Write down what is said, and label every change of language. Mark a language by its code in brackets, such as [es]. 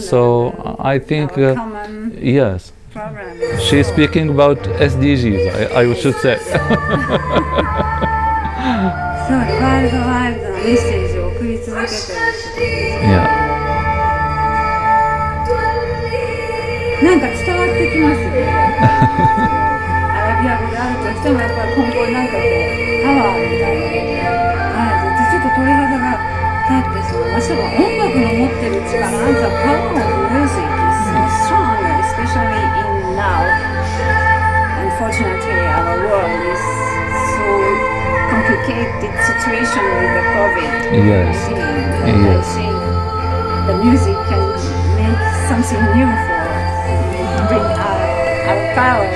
[en] So I think, yes. She's speaking about SDGs, I should say. [ja] そう、ワールドワイルドなメッセージを送り続けている人です。 [en] Yeah. [ja] なんか伝わってきますよね。アラビア語であるとしてもやっぱり今後なんかこうパワーみたいなので、ちょっと鳥肌が立ってしまいましたが、音楽の持ってる力、 [en] The power of music is so strong, especially in now. Unfortunately, our world is so complicated situation with the COVID. Yes. And I think the music can make something new for us, bring our power.